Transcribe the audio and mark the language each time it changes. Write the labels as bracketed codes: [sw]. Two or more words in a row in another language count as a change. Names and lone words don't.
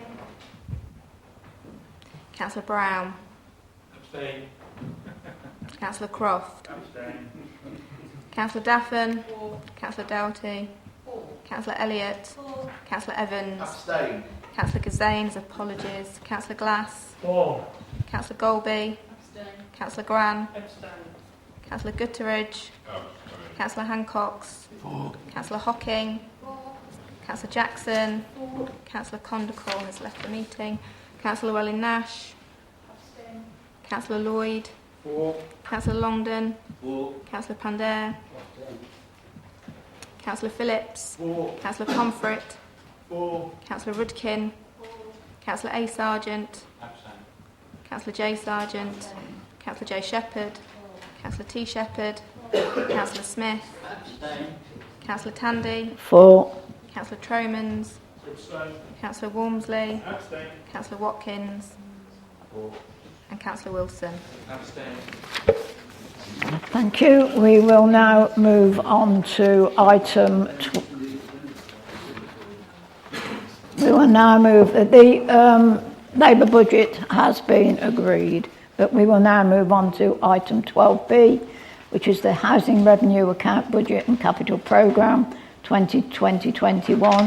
[en] Councillor Brown. Abstain. Councillor Croft. Abstain. Councillor Daffin. For. Councillor Doughty. For. Councillor Elliott. For. Councillor Evans. Abstain. Councillor Gazanes, apologies. Councillor Glass. For. Councillor Golby. Abstain. Councillor Gran. Abstain. Councillor Gutteridge. Councillor Hancox. For. Councillor Hocking. For. Councillor Jackson. For. Councillor Condacall has left the meeting. Councillor Welling-Nash. Abstain. Councillor Lloyd. For. Councillor Longdon. For. Councillor Pandare. Councillor Phillips. For. Councillor Pomfret. For. Councillor Rudkin. Councillor A. Sargent. Councillor J. Sargent. Councillor J. Shepherd. Councillor T. Shepherd. Councillor Smith. Councillor Tandy. For. Councillor Tromans. Councillor Walmsley. Councillor Watkins. And Councillor Wilson. Thank you. We will now move on to item. We will now move. The Labour budget has been agreed, but we will now move on to item 12B, which is the Housing Revenue Account Budget and Capital Programme 2020-21.